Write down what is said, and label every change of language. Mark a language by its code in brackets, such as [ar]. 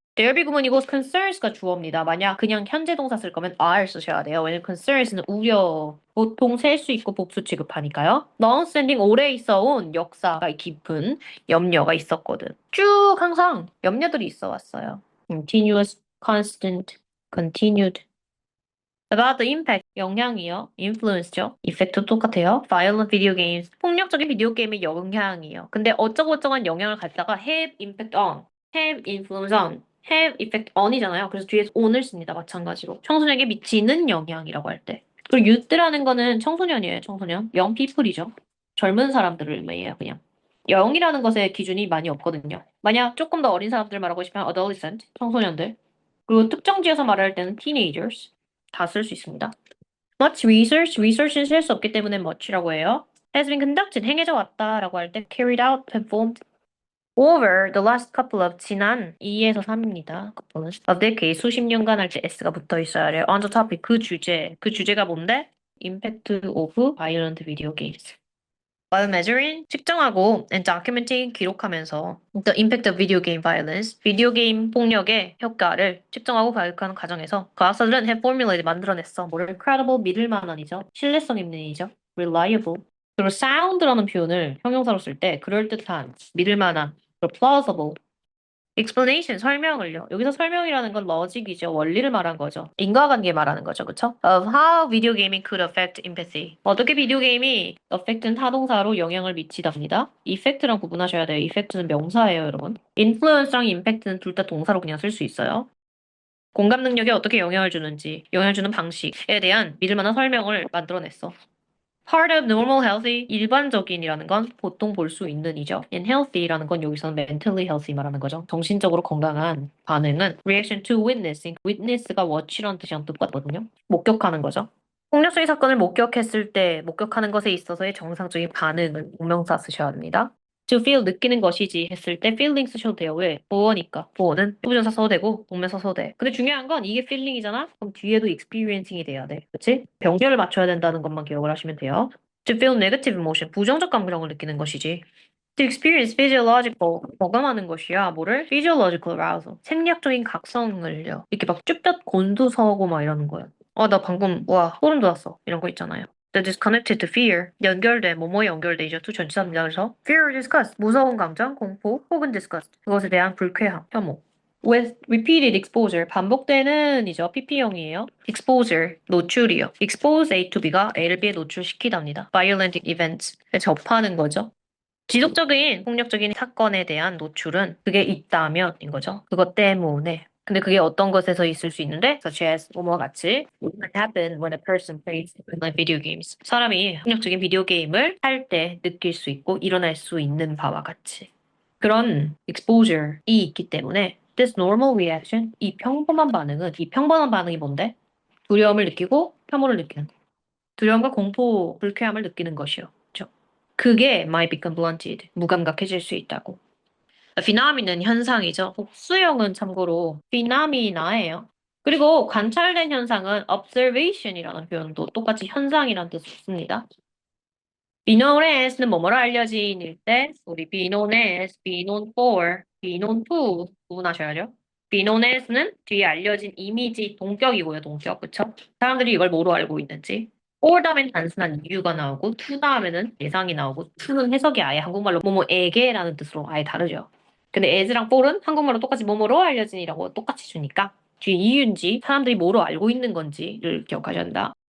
[ko] 대열비 구문이고 concerns가 주어입니다. 만약 그냥 현재 동사 쓸 거면 are 쓰셔야 돼요. 왜냐면 concerns는 우려, 보통 셀 수 있고 복수 취급하니까요. long-standing 오래 있어온 역사가 깊은 염려가 있었거든. 쭉 항상 염려들이 있어 왔어요. [en] continuous, constant, continued. About the impact, [ko] 영향이요. influence죠. effect도 똑같아요. violent video games, 폭력적인 비디오 게임의 영향이요. 근데 어쩌고저쩌한 영향을 갖다가 [en] have impact on, have influence on, have effect on이잖아요. [ko] 그래서 뒤에서 on을 씁니다. 마찬가지로. 청소년에게 미치는 영향이라고 할 때. 그리고 youth라는 거는 청소년이에요. 청소년. young people이죠. 젊은 사람들을 의미해요. 그냥. 영이라는 것에 기준이 많이 없거든요. 만약 조금 더 어린 사람들 말하고 싶으면 adolescent, 청소년들. 그리고 특정 지어서 말할 때는 teenagers. 다 쓸 수 있습니다. Much research, research는 쓸 수 없기 때문에 much라고 해요. [en] Has been conducted, [ko] 행해져 왔다라고 할 때 [en] carried out, performed over the last couple of [ko] 지난 2에서 3입니다. couple은 of decade, 수십 년간 할 때 s가 붙어 있어야 해요. on the topic, 그 주제가 뭔데? [en] Impact of violent video games. While measuring, 측정하고 and documenting, 기록하면서 the impact of video game violence, [ko] 비디오 게임 폭력의 효과를 측정하고 발표하는 과정에서 과학자들은 [en] have formulated, 만들어냈어. [ko] 뭐를 credible, 믿을 만한이죠. 신뢰성 있는 이죠. reliable. 그리고 sound라는 표현을 형용사로 쓸 때 그럴듯한, 믿을 만한, 그리고 plausible. explanation, 설명을요. 여기서 설명이라는 건 logic이죠. 원리를 말한 거죠. 인과관계 말하는 거죠. 그쵸? [en] Of how video gaming could affect empathy. [ko] 어떻게 비디오 게임이 affect는 타동사로 영향을 미치답니다. effect랑 구분하셔야 돼요. effect는 명사예요, 여러분. influence랑 impact는 둘 다 동사로 그냥 쓸 수 있어요. 공감 능력에 어떻게 영향을 주는지, 영향을 주는 방식에 대한 믿을 만한 설명을 만들어냈어. Part of normal healthy, 일반적인이라는 건 보통 볼 수 있는 이죠. And healthy라는 건 여기서는 mentally healthy 말하는 거죠. 정신적으로 건강한 반응은 [en] reaction to witnessing. [ko] witness가 watch라는 뜻이랑 똑같거든요. 목격하는 거죠. 폭력적인 사건을 목격했을 때 목격하는 것에 있어서의 정상적인 반응은 동명사 쓰셔야 합니다. To feel, 느끼는 것이지 했을 때 feeling 쓰셔도 돼요. 왜? 보어니까. 보어는 부정사 써도 되고 동명사 써도 돼. 근데 중요한 건 이게 feeling이잖아? 그럼 뒤에도 experiencing이 돼야 돼. 그치? 병렬을 맞춰야 된다는 것만 기억을 하시면 돼요. [en] To feel negative emotion, [ko] 부정적 감정을 느끼는 것이지. [en] To experience physiological, [ko] 경험하는 것이야. 뭐를? physiological arousal, 생리학적인 각성을요. 이렇게 막 쭈뼛 곤두서고 막 이러는 거예요. 나 방금, 와, 소름 돋았어. 이런 거 있잖아요. [en] That is connected to fear. [ko] 연결돼, 뭐뭐에 연결되죠. to 전치사입니다. 그래서 fear, disgust, 무서운 감정, 공포, 혹은 disgust. 그것에 대한 불쾌함, 혐오. [en] With repeated exposure, [ko] 반복되는 이죠. PP형이에요. exposure, 노출이요. expose A to B가 A를 B에 노출시키답니다. violent events, 접하는 거죠. 지속적인 폭력적인 사건에 대한 노출은 그게 있다면인 거죠. 그것 때문에. 근데 그게 어떤 것에서 있을 수 있는데, [en] such as 뭐뭐와 같이 It can happen when a person plays like video games. [ko] 사람이 폭력적인 비디오 게임을 할 때 느낄 수 있고 일어날 수 있는 바와 같이. 그런 exposure이 있기 때문에 [en] this normal reaction, [ko] 이 평범한 반응이 뭔데? 두려움을 느끼고 혐오를 느끼는 거. 두려움과 공포, 불쾌함을 느끼는 것이요. 그렇죠? 그게 [en] might become blunted, [ko] 무감각해질 수 있다고. phenomenon 현상이죠. 복수형은 참고로 phenomena예요. 그리고 관찰된 현상은 observation이라는 표현도 똑같이 현상이라는 뜻을 씁니다. be known as는 뭐뭐로 알려진일 때 우리 be known as, be known for, be known to 구분하셔야죠. be known as는 뒤에 알려진 이미지 동격이고요. 동격. 그쵸? 사람들이 이걸 뭐로 알고 있는지. for 다음엔 단순한 이유가 나오고 to 다음에는 예상이 나오고 to는 해석이 아예 한국말로 뭐뭐에게라는 뜻으로 아예 다르죠. 근데 as랑 for은 한국말로 똑같이 뭐뭐로 알려진이라고 똑같이 주니까 뒤에 이유인지 사람들이 뭐로 알고 있는 건지를 기억하셔야 한다.